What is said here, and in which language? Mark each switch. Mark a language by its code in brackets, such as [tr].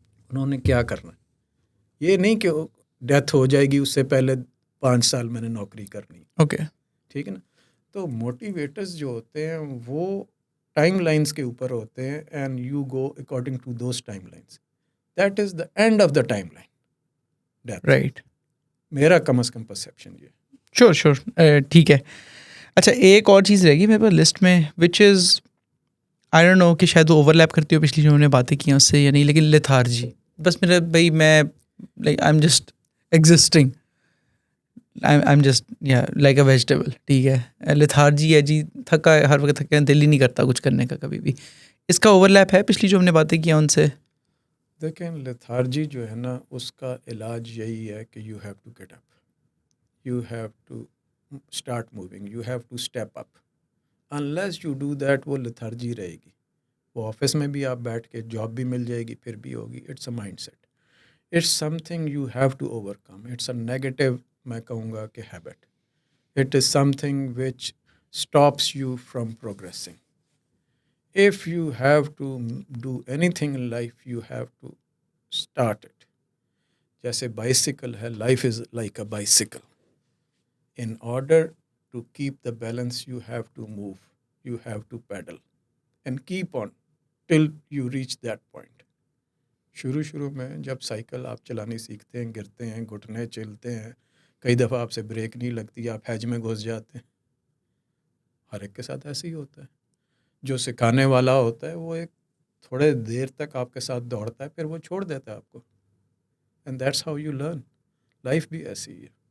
[ur] انہوں نے کیا کرنا ہے، یہ نہیں کہ ڈیتھ ہو جائے گی اس سے پہلے 5 سال میں نے نوکری کرنی ہے. [en] okay [ur] ٹھیک ہے نا. تو موٹیویٹرز جو ہوتے ہیں وہ ٹائم لائنس کے اوپر ہوتے ہیں، [en] And you go according to those time lines. That is the end of the time line death. Right. [ur] میرا کم از کم پرسیپشن یہ. شور ٹھیک ہے. اچھا ایک اور چیز رہے گی میرے پاس لسٹ میں، [en] which is I don't know [ur] کہ شاید وہ اوور لیپ کرتی ہو پچھلی جو ہم نے باتیں کی ہیں اس سے یا نہیں، لیکن لیتھارجی. بس میرا بھائی میں [en] Like I am just existing, I am just like a vegetable. [ur] ٹھیک ہے، لیتھارجی ہے جی، تھکا ہر وقت تھکا، دل ہی نہیں کرتا کچھ کرنے کا کبھی بھی. اس کا اوور لیپ ہے پچھلی جو ہم نے باتیں کی ہیں ان سے؟ دیکھیں لیتھارجی جو ہے نا اس کا علاج یہی ہے کہ [en] You have to get up, you have to start moving, you have to step up. Unless you do that [ur] وہ لیتھارجی رہے گی. وہ آفس میں بھی آپ بیٹھ کے جاب بھی مل جائے گی پھر بھی ہوگی. [en] It's a mindset, it's something you have to overcome. It's a negative, [ur] میں کہوں گا کہ [en] Habit. It is something which stops you from progressing. If you have to do anything in life, you have to start it. [ur] جیسے [en] bicycle ہے، life is like a bicycle. In order to keep the balance, you have to move, you have to pedal and keep on till you reach that point. [ur] شروع میں جب cycle آپ چلانی سیکھتے ہیں، گرتے ہیں، گھٹنے چلتے ہیں، کئی دفعہ آپ سے بریک نہیں لگتی، آپ ہیج میں گھس جاتے ہیں. ہر ایک کے ساتھ ایسے ہی ہوتا ہے. جو سکھانے والا ہوتا ہے وہ ایک تھوڑے دیر تک آپ کے ساتھ دوڑتا ہے، پھر وہ چھوڑ دیتا ہے آپ کو. [en] And that's how you learn. [ur] Life بھی ایسی ہی ہے.